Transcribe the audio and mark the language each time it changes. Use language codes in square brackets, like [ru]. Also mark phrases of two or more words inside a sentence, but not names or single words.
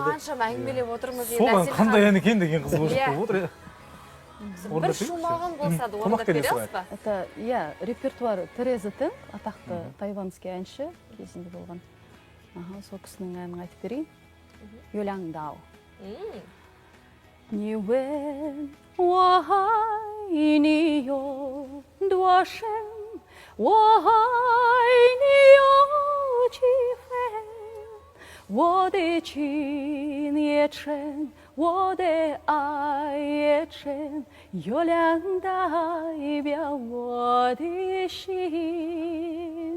[kk] қаншама әңгімелеп отырмыз енді. Соған қандай ән екен деген қызығушылық болып отыр. Бір шумағын болса да орындап бере аласыз ба? Это, иә, репертуар Тереза Тен, атақты тайванский әнші кезінде болған. Сол кісінің әнін айтып берейін. Юляң Дао. [zh] 你问我爱你有多深，我爱你有几分，我的情也深，我的爱也深，月亮代表我的心。